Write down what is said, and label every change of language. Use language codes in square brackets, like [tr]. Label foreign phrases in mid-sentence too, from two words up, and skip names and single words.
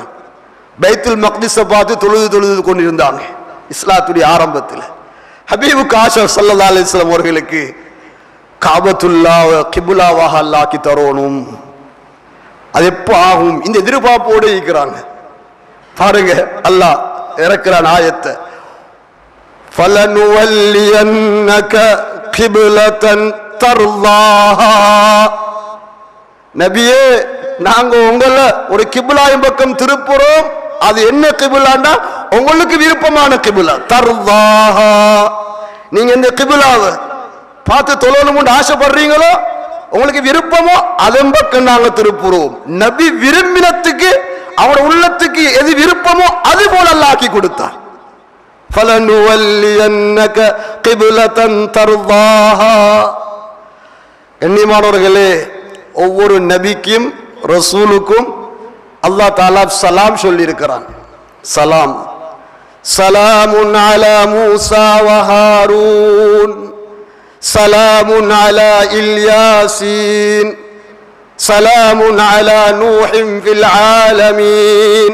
[ta] பைத்துல் மக்திஸை பார்த்து தொழுது கொண்டிருந்தாங்க இஸ்லாத்துடைய ஆரம்பத்தில். ஹபீபுக்கு ஆஷா [ar] صلى الله عليه وسلم [ta] அவர்களுக்கு காபத்துல்லாஹ் கிப்லாவாக அல்லாஹ் ஆக்கி தரணும், அது எப்போ ஆகும் இந்த எதிர்பார்ப்போடு இருக்கிறாங்க. பாருங்க அல்லாஹ் இறக்குறான் ஆயத்தை, [ar] فَلَنُوَلِّيَنَّكَ قِبْلَةً تَرْضَاهَا. [ta] நபியே, நாங்க உங்களை ஒரு கிபிலாவின் பக்கம் திருப்புறோம். அது என்ன கிபிலான்னா உங்களுக்கு விருப்பமான கிபிலா. தர்தாஹா, நீங்க இந்த கிபிலாவை பார்த்து தொழணும்னு ஆசைப்படுறீங்களோ, உங்களுக்கு விருப்பமோ அதன் பக்கம் நாங்க திருப்புறோம். நபி விரும்பினத்துக்கு அவனோட உள்ளத்துக்கு எது விருப்பமோ அது போல அல்லாஹ் ஆக்கி கொடுத்தார். [ar] فَلَنُوَلِّيَنَّكَ قِبْلَةً تَرْضَاهَا. [ta] கண்ணியமானவர்களே, ஒவ்வொரு நபிக்கும் ரசூலுக்கும் [ar] الله تعالى [ta] சலாம் சொல்லி இருக்கிறான். [ar] سلام، سلام على موسى وهارون، سلام على إل ياسين، سلام على نوح في العالمين.